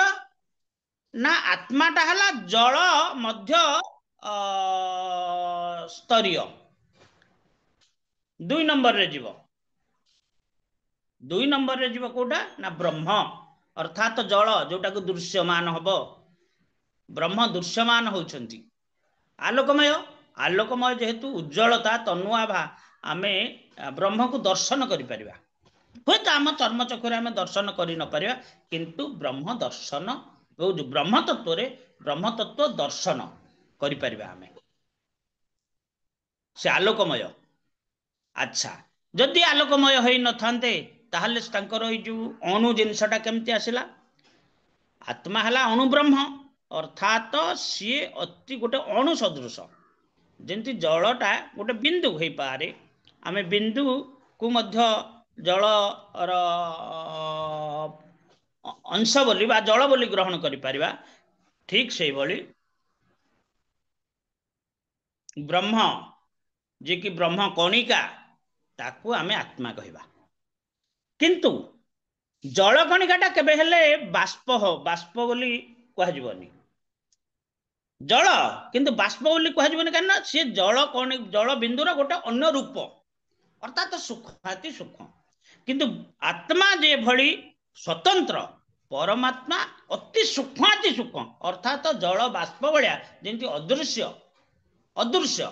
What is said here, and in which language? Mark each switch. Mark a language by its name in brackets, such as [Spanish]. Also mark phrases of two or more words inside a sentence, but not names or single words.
[Odia] ନା ଆତ୍ମାଟା ହେଲା ଜଳ ମଧ୍ୟସ୍ତରୀୟ 2 ନମ୍ବରରେ ଜୀବ। 2 ନମ୍ବରରେ ଜୀବ କେଉଁଟା ନା ବ୍ରହ୍ମ, ଅର୍ଥାତ ଜଳ ଯେଉଁଟାକୁ ଦୃଶ୍ୟମାନ ହେବ। ବ୍ରହ୍ମ ଦୃଶ୍ୟମାନ ହେଉଛନ୍ତି ଆଲୋକମୟ। ଆଲୋକମୟ ଯେହେତୁ ଉଜ୍ଜ୍ୱଳତା ତନୁଆଭା ଆମେ ବ୍ରହ୍ମକୁ ଦର୍ଶନ କରି ପାରିବା। ହୋଇପାରେ ତ ଆମ ଚର୍ମ ଚକ୍ଷୁରେ ଆମେ ଦର୍ଶନ କରି ନ ପାରିବା, କିନ୍ତୁ ବ୍ରହ୍ମ ଦର୍ଶନ ବ୍ରହ୍ମ ତତ୍ତ୍ୱରେ ବ୍ରହ୍ମ ତତ୍ତ୍ୱ ଦର୍ଶନ କରି ପାରିବା ଆମେ। ସେ ଆଲୋକମୟ। ଅଚ୍ଛା, ଯଦି ଆଲୋକମୟ ହୋଇ ନ ଥାନ୍ତେ ତାହାହେଲେ ତାଙ୍କର ଏ ଯେଉଁ ଅଣୁ ଜିନିଷଟା କେମିତି ଆସିଲା? ଆତ୍ମା ହେଲା ଅଣୁ ବ୍ରହ୍ମ, ଅର୍ଥାତ ସେ ଅତି ଗୋଟେ ଅଣୁ ସଦୃଶ। ଯେମିତି ଜଳଟା ଗୋଟେ ବିନ୍ଦୁ ହୋଇ ପାରେ, ଆମେ ବିନ୍ଦୁକୁ ମଧ୍ୟ ଜଳ ଅଂଶ ବୋଲି ବା ଜଳ ବୋଲି ଗ୍ରହଣ କରି ପାରିବା। ଠିକ୍ ସେ ବୋଲି ବ୍ରହ୍ମ ଯେ କି ବ୍ରହ୍ମ କଣିକା ତାକୁ ଆମେ ଆତ୍ମା କହିବା। କିନ୍ତୁ ଜଳ କଣିକାଟା କେବେ ହେଲେ ବାଷ୍ପ ବୋଲି କୁହ ଯିବନି। ଜଳ କିନ୍ତୁ ବାଷ୍ପ ବୋଲି କୁହ ଯିବନି, କାରଣ ସେ ଜଳ ବିନ୍ଦୁର ଗୋଟେ ଅନ୍ୟ ରୂପ, ଅର୍ଥାତ ସୂକ୍ଷ୍ମ ଅତି ସୂକ୍ଷ୍ମ। କିନ୍ତୁ ଆତ୍ମା ଯେ ଭଲି ସ୍ୱତନ୍ତ୍ର, ପରମାତ୍ମା ଅତି ସୂକ୍ଷ୍ମ ଅତି ସୂକ୍ଷ୍ମ, ଅର୍ଥାତ ଜଳ ବାଷ୍ପ ଭଳିଆ ଯେମିତି ଅଦୃଶ୍ୟ ଅଦୃଶ୍ୟ।